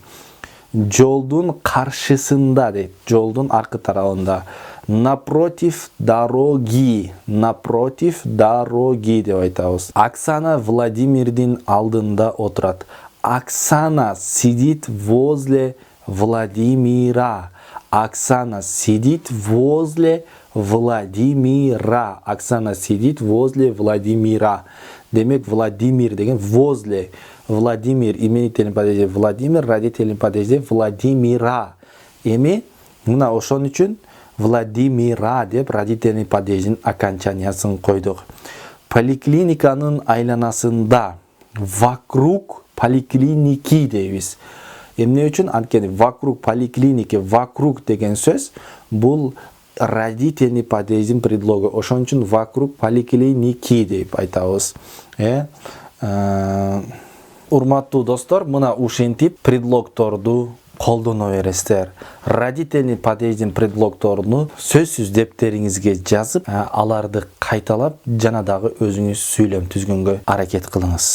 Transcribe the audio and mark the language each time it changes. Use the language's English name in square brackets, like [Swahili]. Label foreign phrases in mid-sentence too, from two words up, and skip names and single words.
[Kyrgyz] Жолдун каршысында дейт. Жолдун аркы тарабында. [Russian] Напротив дороги [Kyrgyz] деп айтабыз. Оксана Владимирдин алдында отурат. [Russian] Оксана сидит возле Владимира. Оксана сидит возле Владимира. Оксана сидит возле Владимира. [Kyrgyz] Демек Владимир деген возле. Владимир [Russian] именительный падежде [Kyrgyz] Владимир, [Russian] родительный падежде Владимира. [Kyrgyz] Эми мына ошон үчүн Владимира деп [Russian] родительный падеждин [Kyrgyz] окончаниясын койдук. Поликлиниканын айланасында [Russian] вокруг поликлиники [Kyrgyz] дейбиз. Эмне үчүн? Анткени [Russian] вокруг поликлиники, [Kyrgyz] вокруг деген сөз бул [Russian] родительный падеждин [Kyrgyz] предлогу. Ошон үчүн [Russian] вокруг поликлиники [Kyrgyz] деп айтабыз. Урматтуу достор, мына ушинтип предлогторду колдоно бересиздер. [Russian] Родительный падеждин [Kyrgyz] предлогторуну сөзсүз дептериңизге жазып, аларды кайталап, жана дагы өзүңүз сүйлөм түзгөнгө аракет кылыңыз.